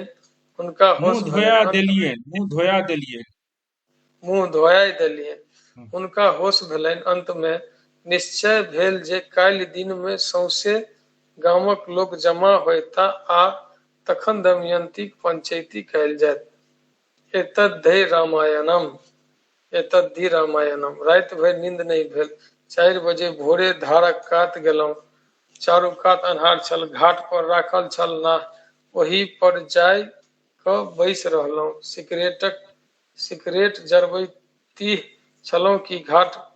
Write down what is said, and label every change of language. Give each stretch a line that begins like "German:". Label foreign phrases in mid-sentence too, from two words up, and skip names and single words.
Maithili: हुनका होश भेलनि। मुंह धोया देलियन। मुँह धोआइ देलियनि। हाँ, हुनका होश भेलनि। अंत में निश्चय भेल जे काल्हि दिन में सौंसे गामक लोक जमा होयता आ तखन दमयंतीक पंचैती कयल जायत।
Sanskrit: एतद्धि रामायणम। एतद्धि रामायणम।
Maithili: राति भरि नींद नहीं भेल। 4 बजे भोरे धारक कात गेलहुँ। चारू कात अन्हार छल। घाट पर राखल छल नाव। ओही पर जाय क बैसि रहलहुँ। सिगरेट जरबैती छलहुँ कि घाट